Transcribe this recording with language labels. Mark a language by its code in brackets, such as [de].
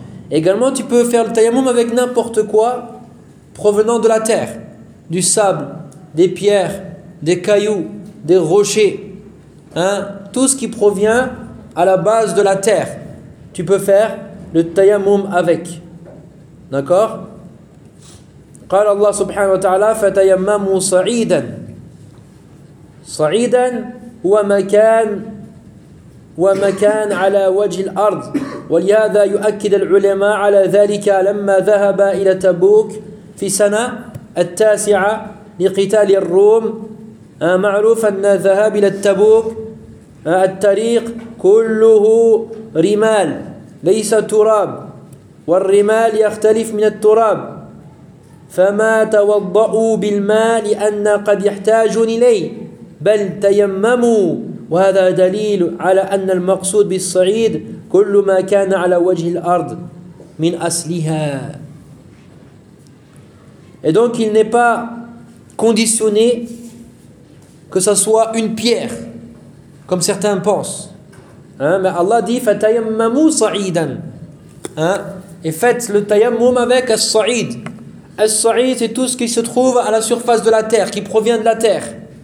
[fr] Également, tu peux faire le tayammum avec n'importe quoi provenant de la terre, du sable, des pierres, des cailloux, des rochers, hein, tout ce qui provient à la base de la terre. Tu peux faire le tayammum avec. D'accord ? [ar] قال الله سبحانه وتعالى فتيمموا صعيدا صعيدا ومكان على وجه الأرض ولهذا يؤكد العلماء على ذلك لما ذهب إلى تبوك في سنة التاسعة لقتال الروم معروف أن الذهاب إلى تبوك الطريق كله رمال ليس تراب والرمال يختلف من التراب فما توضؤوا بالماء لأن قد يحتاج إليه بل تيمموا وهذا دليل على أن المقصود بالصعيد كل ما كان على وجه الأرض من أصلها. [fr] Et donc il n'est pas conditionné que ça soit une pierre comme certains pensent, hein? Mais Allah dit [ar] فتيمموا صعيدا, [fr] hein? Et faites le tayammum avec الصعيد. As-sa'id, c'est tout ce qui se trouve à la surface de la terre, qui provient de la terre.